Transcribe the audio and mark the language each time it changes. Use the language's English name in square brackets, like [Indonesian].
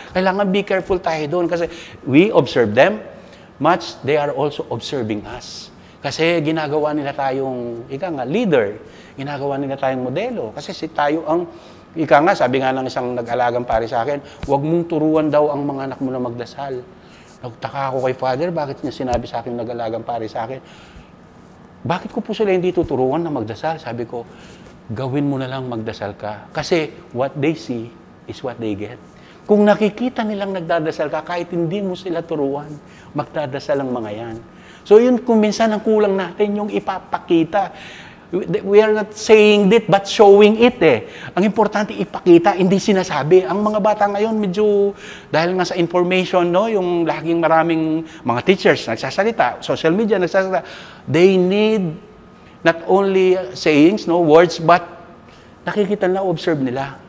[Filipino] Kailangan [English] be careful [Filipino] tayo doon kasi [English] we observe them, much they are also observing us. [Filipino] Kasi ginagawa nila tayong, leader. Ginagawa nila tayong modelo. Kasi tayo ang, sabi nga ng isang nag-alagang pare sa akin, huwag mong turuan daw ang mga anak mo na magdasal. Nagtaka ako kay Father, bakit niya sinabi sa akin nag-alagang pare sa akin? Bakit ko po sila hindi tuturuan na magdasal? Sabi ko, gawin mo na lang magdasal ka. Kasi [English] what they see is what they get. [Filipino] Kung nakikita nilang nagdadasal ka, kahit hindi mo sila turuan, magdadasal ang mga yan. So yun, kung minsan ang kulang natin, yung ipapakita. [English] We are not saying it, but showing it eh. [Filipino] Ang importante, ipakita, hindi sinasabi. Ang mga bata ngayon, medyo, dahil nga sa information, yung laging maraming mga teachers nagsasalita, social media nagsasalita, [English] they need not only sayings, words, but [Filipino] nakikita na, observe nila.